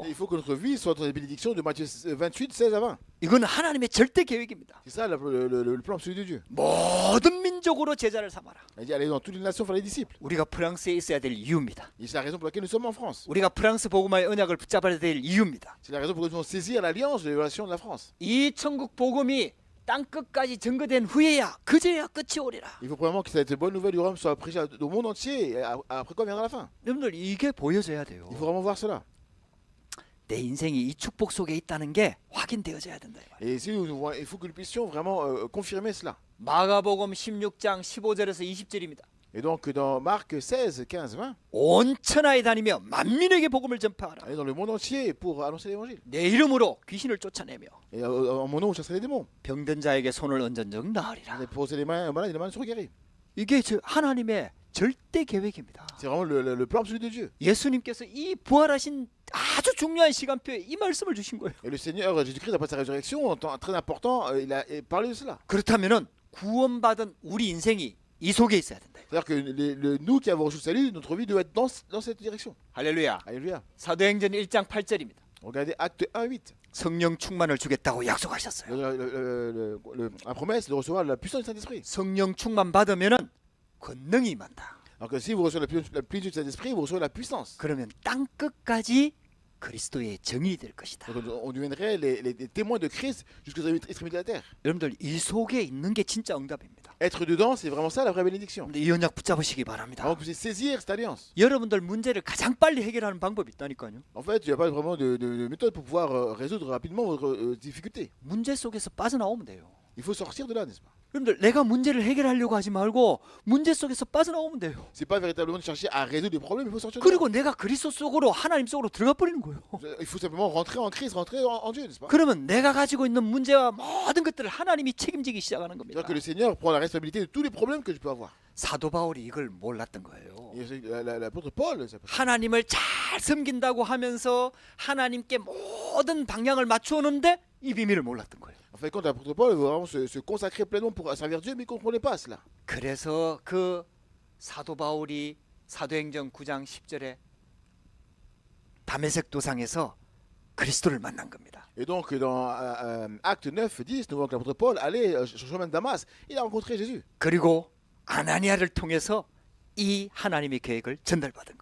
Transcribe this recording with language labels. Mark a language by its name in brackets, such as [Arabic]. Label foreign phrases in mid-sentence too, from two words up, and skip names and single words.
[French] Il faut que notre vie soit dans les bénédictions de Matthieu 28, 16 à 20. [Korean] 이건 하나님의 절대 계획입니다. [French] C'est ça le plan absolu de Dieu. [Korean] 모든 민족으로 제자를 삼아라. [French] Il dit allez dans toutes les nations faire les disciples. [Korean] 우리가 프랑스에 있어야 될 이유입니다. [French] Et c'est la raison pour laquelle nous sommes en France. [Korean] 우리가 프랑스 복음화의 언약을 붙잡아야 될 이유입니다. [French] C'est la raison pour laquelle nous devons saisir l'alliance de l'évaluation de la France. [Korean] 이 천국 복음이 땅 끝까지 증거된 후에야 그제야 끝이 오리라. [French] Il faut probablement que cette bonne nouvelle du royaume soit prêchée au monde entier. Et après quoi viendra la fin? [Korean] 여러분들 이게 보여져야 돼요. [French] Il faut vraiment voir cela. [Korean] 내 인생이 이 축복 속에 있다는 게 확인되어져야 된다. [French] Et ici, il faut que nous puissions vraiment confirmer cela. [Korean] 마가복음 16장 15절에서 20절입니다. [French] Et donc dans Marc 16, 15, 20, [Korean] 온 천하에 다니며 만민에게 복음을 전파하라. [French] allez dans le monde entier pour annoncer l'évangile. [Korean] 내 이름으로 귀신을 쫓아내며 [French] Et en mon nom, vous chasserez les démons. [Korean] 병든 자에게 손을 얹은즉 나으리라. [French] Vous allez poser les mains aux malades et les malades seront guéris. [Korean] 이게 하나님의 절대 계획입니다. [French] C'est vraiment le plan absolu de Dieu. [Korean] 예수님께서 이 부활하신 아주 중요한 시간표에 이 말씀을 주신 거예요. [French] Et le Seigneur Jésus-Christ, après sa résurrection, en temps très important, il a parlé de cela. [Korean] 그렇다면은 구원받은 우리 인생이 이 속에 있어야 된다. [French] C'est-à-dire que nous qui avons reçu le salut, notre vie doit être dans cette direction. [Korean] 할렐루야. [French] Alléluia. [Korean] 사도행전 1장 8절입니다. [French] Regardez Acte 1, 8. [Korean] 성령 충만을 주겠다고 약속하셨어요. [French] La promesse de recevoir la puissance du Saint-Esprit. [Korean] 성령 충만 받으면은 권능이 임한다. [French] Alors que si vous recevez la plénitude du Saint-Esprit, vous recevez la puissance. [Korean] 그러면 땅 끝까지 그리스도의 정이 될 것이다. [French] Donc on deviendrait les témoins de Christ jusqu'aux extrémités de la terre. [Korean] 여러분들 이 속에 있는 게 진짜 응답입니다. [French] Être dedans, c'est vraiment ça la vraie bénédiction. [Korean] 근데 이 언약 붙잡으시기 바랍니다. [French] Alors que vous puissiez saisir cette alliance. [Korean] 여러분들 문제를 가장 빨리 해결하는 방법이 있다니까요. [French] En fait, il n'y a pas vraiment de méthode pour pouvoir résoudre rapidement votre difficulté. [Korean] 문제 속에서 빠져나오면 돼요. [French] Il faut sortir de là, n'est-ce pas? [Korean] 여러분들 내가 문제를 해결하려고 하지 말고 문제 속에서 빠져나오면 돼요. [French] C'est pas véritablement de chercher à résoudre des problèmes, il faut sortir de là. [Korean] 그리고 내가 그리스도 속으로 하나님 속으로 들어가 버리는 거예요. [French] Il faut simplement rentrer en Christ, rentrer en Dieu, n'est-ce pas? [Korean] 그러면 내가 가지고 있는 문제와 모든 것들을 하나님이 책임지기 시작하는 겁니다. [French] C'est-à-dire que le Seigneur prend la responsabilité de tous les problèmes que je peux avoir. [Korean] 사도 바울이 이걸 몰랐던 거예요. [French] Et l'apôtre Paul, [Korean] 하나님을 잘 섬긴다고 하면서 하나님께 모든 방향을 맞추었는데 이 비밀을 몰랐던 거예요. [French] en fait, quand l'apôtre Paul veut vraiment se consacrer pleinement pour servir Dieu, mais il ne comprenait pas cela. [Korean] 그래서 그 사도 바울이 사도행전 9장 10절에 다메섹 도상에서 그리스도를 만난 겁니다. [French] Et donc, dans Acte 9, 10, nous voyons que l'apôtre Paul allait sur le chemin de Damas, il a rencontré Jésus. [Korean] 그리고 아나니아를 통해서 이 하나님의 계획을 전달받은 거예요.